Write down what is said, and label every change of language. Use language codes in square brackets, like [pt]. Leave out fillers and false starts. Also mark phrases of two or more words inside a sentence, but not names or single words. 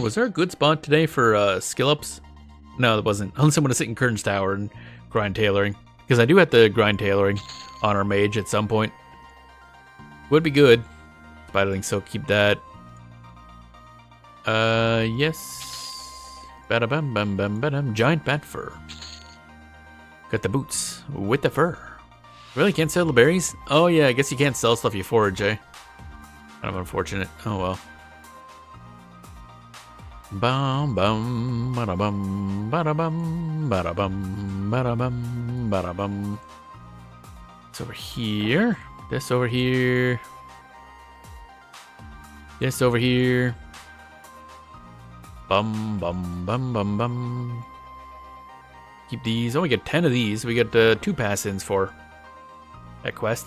[en] Was there a good spot today for skill ups? No, there wasn't. Unless I'm gonna sit in Kern's Tower and grind tailoring, because I do have to grind tailoring on our mage at some point. Would be good. Spiderling, so keep that. Yes. Bada bum bum bum badum. Giant bat fur. Got the boots with the fur. Really can't sell the berries? Oh yeah, I guess you can't sell stuff you forage, eh? Kind of unfortunate. Oh well. Bum bum bada bum bada bum bada bum bada bum bada bum. It's over here. This over here. This over here. Bum bum bum bum bum. Keep these. Oh, we get 10 of these. We get 2 pass-ins for that quest.